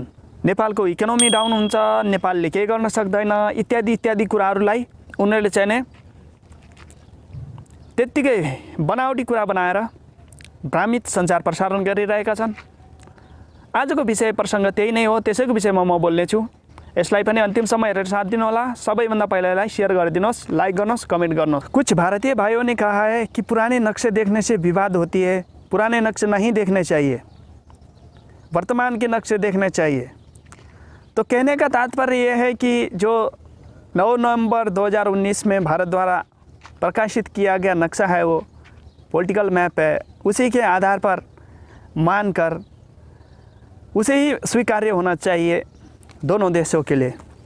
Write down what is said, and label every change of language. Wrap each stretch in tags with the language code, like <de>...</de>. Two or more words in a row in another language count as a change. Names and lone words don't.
<ne>नेपालको इकोनोमी डाउन हुन्छ, नेपालले केही गर्न सक्दैन इत्यादि इत्यादि कुराहरूलाई उनीहरूले चाहिँ नै त्यत्तिकै बनावटी कुरा बनाएर भ्रामित सञ्चार प्रसारण गरिरहेका छन्। आजको विषय प्रसङ्ग त्यही नै हो, त्यसैको विषयमा म बोल्नेछु। यसलाई पनि अन्तिमसम्म हेरेर साथ दिनुहोला। सबैभन्दा पहिला यसलाई शेयर गरिदिनुहोस्, लाइक गर्नुहोस्, कमेंट गर्नुहोस्।</ne> <hi>कुछ भारतीय भाइयों ने कहा है कि पुराने नक्शे देखने से विवाद होती है, पुराने नक्शे नहीं देखने चाहिए, वर्तमान के नक्शे देखने चाहिए। तो कहने का तात्पर्य यह है कि जो 9 नवंबर 2019 में भारत द्वारा प्रकाशित किया गया नक्शा है, वो</hi> <en>political map</en> <hi>है, उसी के आधार पर मानकर उसे ही स्वीकार्य होना चाहिए दोनों देशों के लिए।</hi>